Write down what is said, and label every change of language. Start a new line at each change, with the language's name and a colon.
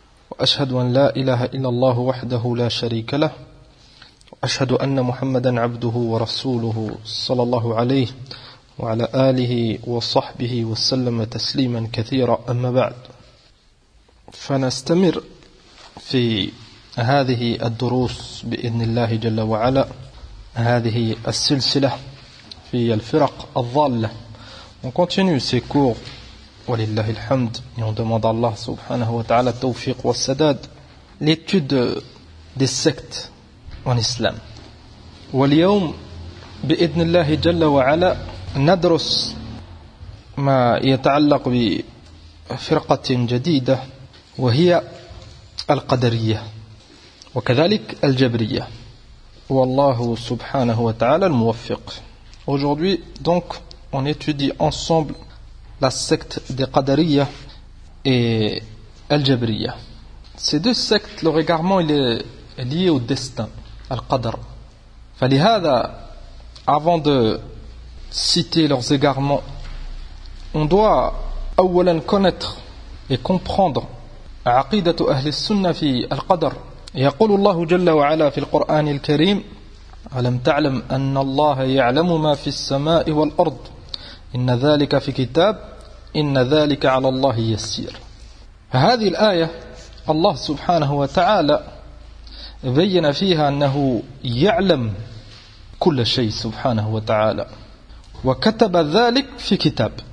Arabic: وأشهد أن لا إله إلا الله وحده لا شريك له وأشهد أن محمدا عبده ورسوله صلى الله عليه وعلى آله وصحبه وسلم تسليما كثيرا أما بعد فنستمر في هذه الدروس بإذن الله جل وعلا هذه السلسلة في الفرق الضالة.
French: On continue ces cours,
Arabic: ولله الحمد,
French: et on demande à Allah subhanahu wa ta'ala
Arabic: التوفيق والسداد,
French: l'étude des sectes en islam.
Arabic: واليوم بإذن الله جل وعلا ندرس ما يتعلق بفرقة جديدة وهي القدرية وكذلك الجبرية والله سبحانه وتعالى الموفق.
French: Aujourd'hui donc on étudie ensemble la secte des Qadariyya et Al-Jabriyya. Ces deux sectes, leur égarement il est lié au destin, Al-Qadr.
Arabic: فلهذا,
French: avant de citer leurs égarements, on doit
Arabic: أولاً
French: connaître et comprendre
Arabic: عقيدة أهل السنة في القدر. يقول الله جل وعلا في القرآن الكريم: ألم تعلم أن الله يعلم ما في السماء والأرض إن ذلك في كتاب إن ذلك على الله يسير. هذه الآية الله سبحانه وتعالى بين فيها أنه يعلم كل شيء سبحانه وتعالى وكتب ذلك في كتاب.